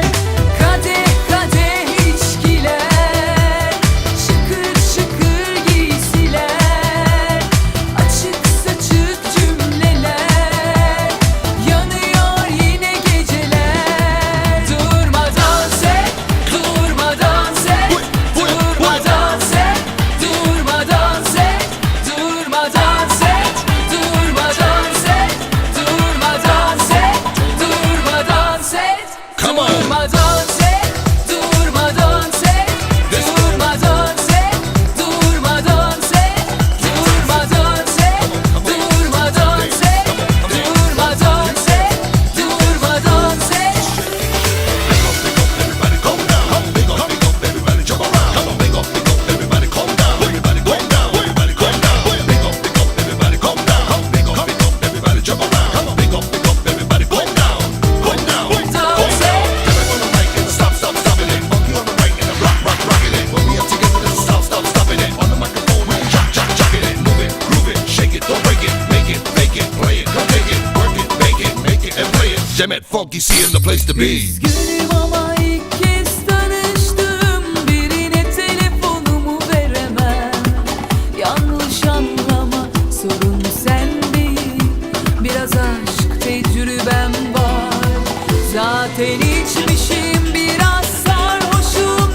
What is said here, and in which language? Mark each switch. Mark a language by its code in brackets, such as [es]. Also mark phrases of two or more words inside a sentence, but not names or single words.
[tr] Kadeh kadeh içkiler, şıkır şıkır giysiler, açık saçık cümleler, yanıyor yine geceler. Durma dans et, durma dans et, durma dans et, durma dans et, durma dans et, durma dans et, durma dans et, durma dans et, [en] Come on. [tr] durma dans et, durma dans et, durma dans et, durma dans et, durma dans et, durma dans et, durma dans et, durma dans et. [en] Everybody calm down. Big up, everybody jump around. Come on, big up, everybody calm down. Everybody calm down. Everybody calm down. Big up, everybody calm down. Big up, everybody jump around. Come on, big up, everybody calm down. Calm down. Calm down. Everybody on the right and stop stopping it. Monkey on the right and the rocking it. When we are together, then stop stopping it. On the microphone, we jocking it. Move it, groove it, shake it, don't break it. Make it, fake it, play it, come take it. Work it, make it, and play it. Demet Funky C in the place to be. [tr] Üzgünüm ama ilk kez tanıştım. Birine telefonumu veremem. Yanlış anlama, sorun sen değil. Biraz aşk tecrübem var. Zaten içmişim, biraz sarhoşum.